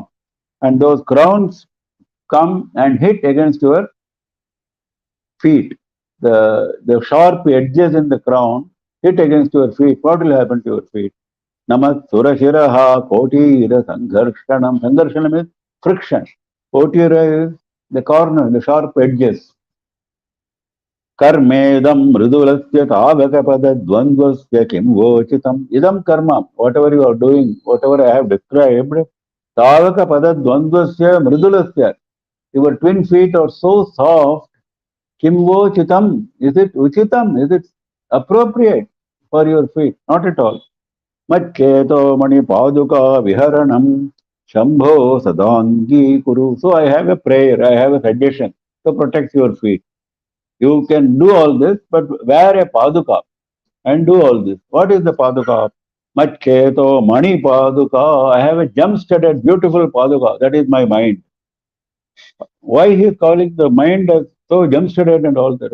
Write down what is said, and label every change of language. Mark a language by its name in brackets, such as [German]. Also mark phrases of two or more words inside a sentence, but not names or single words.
[English] And those crowns come and hit against your feet. The sharp edges in the crown hit against your feet. What will happen to your feet? [Sanskrit] Namat Surashiraha Kotira Sangarshanam. [English] Sangarshanam is friction. Kotira is the corner, the sharp edges. [Sanskrit] Karmedam mridulasya tavakapada dvandvasya kim vochitam. Idam karma, [English] whatever you are doing, whatever I have described, [Sanskrit] tavakapada dvandvasya mridulasya. [English] Your twin feet are so soft. [Sanskrit] Kim vochitam. [English] Is it uchitam? Is it appropriate for your feet? Not at all. [Sanskrit] Matcheto mani paduka viharanam shambho sadangi kuru. [English] So I have a prayer, I have a suggestion to protect your feet. You can do all this, but wear a paduka and do all this. What is the paduka? [Sanskrit] Matcheto mani paduka. [English] I have a gem-studded beautiful paduka. That is my mind. Why he is calling the mind as so gem-studded and all that?